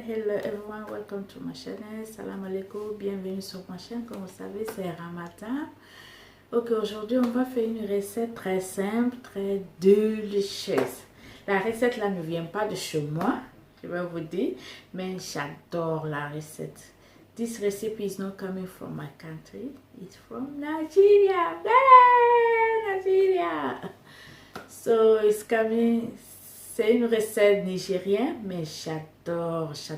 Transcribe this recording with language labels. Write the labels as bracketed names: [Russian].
[English] Hello everyone, welcome to my channel. [French] Salam alaikum, bienvenue sur ma chaîne. Comme vous savez, c'est Ramadan. Ok, aujourd'hui on va faire une recette très simple, très délicieuse. La recette là ne vient pas de chez moi, je vais vous dire, mais j'adore la recette. [English] This recipe is not coming from my country, it's from Nigeria. Yeah, Nigeria. So it's coming. [French] C'est une recette nigérienne, mais j'adore.